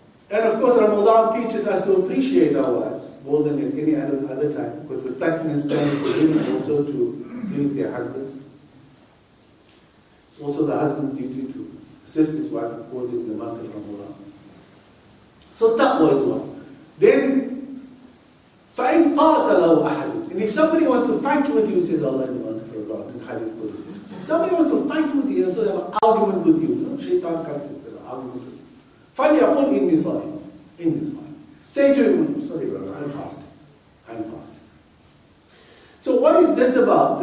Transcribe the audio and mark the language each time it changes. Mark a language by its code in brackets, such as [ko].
[en] And of course, Ramadan teaches us to appreciate our wives more than at any other time, because the platinum standard for women also to please their husbands. It's also the husband's duty to assist his wife, of course, in the month of Ramadan. So taqwa is one. Then, [ar] فَإِنْ قَاتَلَهُ أَحَدٌ. [en] And if somebody wants to fight with you, says Allah in the month of Ramadan, in Hadith Qudsi. If somebody wants to fight with you, so they have an argument with you, Shaitan comes and has an argument with you. [ar] فَلْيَقُلْ إِنِّي صَائِمٌ. إِنِّي صَائِمٌ. [en] Say to him, sorry brother, I'm fasting. I'm fasting. So what is this about?